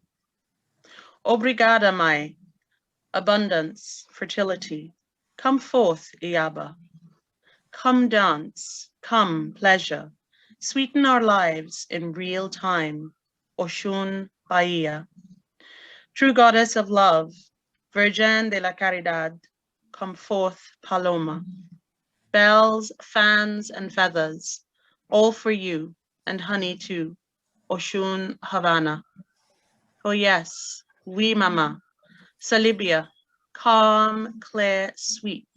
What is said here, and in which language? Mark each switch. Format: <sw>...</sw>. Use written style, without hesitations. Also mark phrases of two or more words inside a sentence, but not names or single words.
<pt>Obrigada Mai,</pt> <en>abundance, fertility, come forth Iyaba. Come dance, come pleasure, sweeten our lives in real time, Oshun Bahia. True goddess of love, Virgin de la Caridad, come forth Paloma. Bells, fans, and feathers, all for you, and honey too, Oshun Havana. Oh yes, we mama, Salibia, calm, clear, sweet.</en>